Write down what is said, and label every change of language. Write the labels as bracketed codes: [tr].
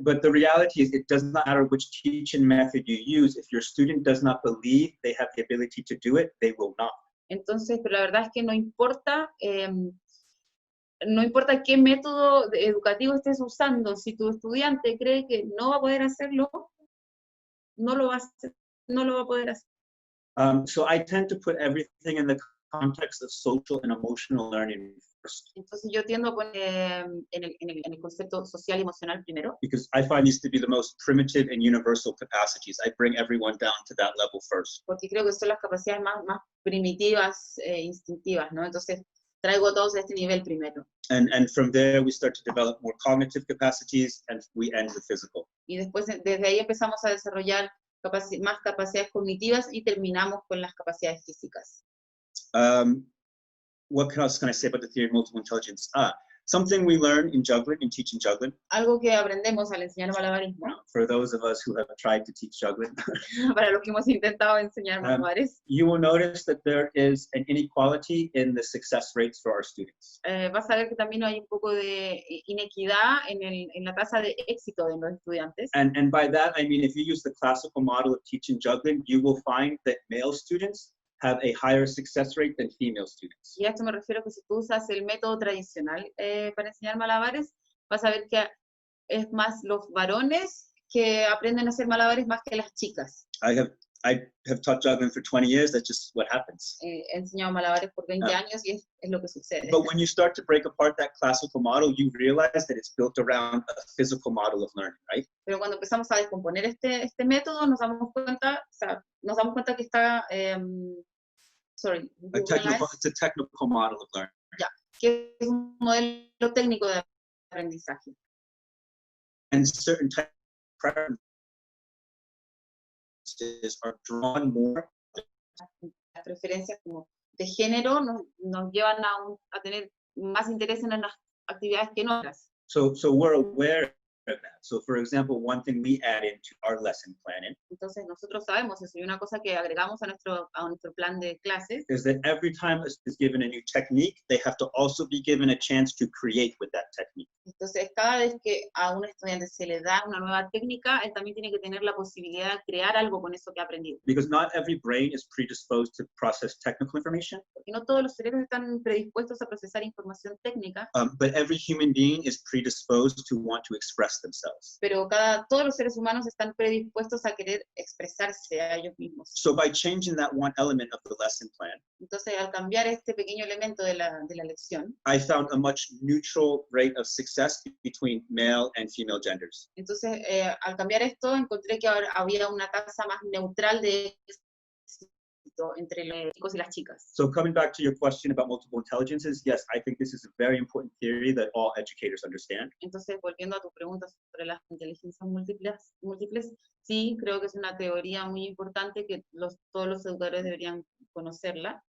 [en] But the reality is it does not matter which teaching method you use. If your student does not believe they have the ability to do it, they will not. [es] Entonces, pero la verdad es que no importa, no importa qué método educativo estés usando, si tu estudiante cree que no va a poder hacerlo, no lo va a hacer, no lo va a poder hacer. [en] So I tend to put everything in the context of social and emotional learning first, [es] Entonces yo tiendo a poner en el concepto social y emocional primero, [en] because I find these to be the most primitive and universal capacities. I bring everyone down to that level first. [es] porque creo que son las capacidades más primitivas, instintivas, ¿no? Entonces traigo todos a este nivel primero. [en] And from there, we start to develop more cognitive capacities, and we end with physical. [es] Y después desde ahí empezamos a desarrollar más capacidades cognitivas y terminamos con las capacidades físicas. [en] What else can I say about the theory of multiple intelligence? Something we learn in juggling, in teaching juggling. [es] Algo que aprendemos al enseñar malabarismo, [en] For those of us who have tried to teach juggling, [es] para los que hemos intentado enseñar malabares, [en] you will notice that there is an inequality in the success rates for our students. [es] vas a ver que también hay un poco de inequidad en la tasa de éxito de los estudiantes. [en] And by that, I mean, if you use the classical model of teaching juggling, you will find that male students have a higher success rate than female students. [es] Y a esto me refiero que si tú usas el método tradicional para enseñar malabares, vas a ver que es más los varones que aprenden a hacer malabares más que las chicas. [en] I have taught juggling for 20 years. That's just what happens. [es] He enseñado malabares por 20 años y es lo que sucede. [en] But when you start to break apart that classical model, you realize that it's built around a physical model of learning, right? [es] Pero cuando empezamos a descomponer este método, nos damos cuenta que está, [en] It's a technical model of learning. [es] que es un modelo técnico de aprendizaje. [en] And certain types of preferences are drawn more. [es] Las preferencias como de género nos llevan a tener más interés en unas actividades que en otras. [en] So we're aware of that. So for example, one thing we add into our lesson planning [es] Entonces nosotros sabemos eso, y una cosa que agregamos a nuestro plan de clases [en] is that every time is given a new technique, they have to also be given a chance to create with that technique. [es] Entonces, cada vez que a un estudiante se le da una nueva técnica, él también tiene que tener la posibilidad de crear algo con eso que ha aprendido. [en] Because not every brain is predisposed to process technical information, [es] Porque no todos los cerebros están predispuestos a procesar información técnica, [en] but every human being is predisposed to want to express themselves. [es] pero todos los seres humanos están predispuestos a querer expresarse a ellos mismos. [en] So by changing that one element of the lesson plan, [es] Entonces, al cambiar este pequeño elemento de la lección, [en] I found a much neutral rate of success between male and female genders. [es] entonces, al cambiar esto, encontré que ahora había una tasa más neutral de éxito entre los chicos y las chicas. [en] So coming back to your question about multiple intelligences, yes, I think this is a very important theory that all educators understand. [es] Entonces, volviendo a tu pregunta sobre las inteligencias múltiples, sí, creo que es una teoría muy importante que todos los educadores deberían conocerla.